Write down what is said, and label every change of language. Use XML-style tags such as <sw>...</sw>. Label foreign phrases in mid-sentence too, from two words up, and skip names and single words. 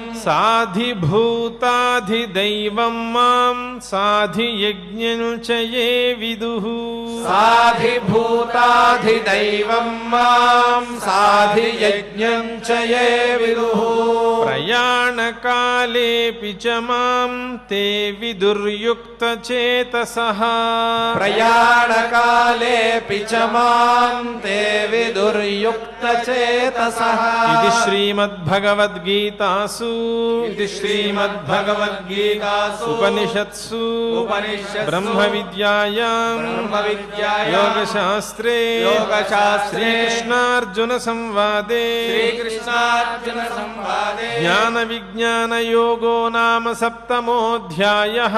<sa>साधिभूताधिदैवं मां साधियज्ञं च ये विदुः साधिभूताधिदैवं मां साधियज्ञं च ये विदुः ప్రయాణకాలేపి చ మాం తే విదుర్యుక్తచేతసః ప్రయాణకాలేపి చ మాం తే విదుర్యుక్తచేతసః ఇది శ్రీమద్భగవద్గీతాసు ఉపనిషత్సు బ్రహ్మ విద్యాయాం యోగశాస్త్రే శ్రీకృష్ణార్జున సంవాదే జ్ఞాన విజ్ఞాన యోగో నామ సప్తమోऽధ్యాయః</sa>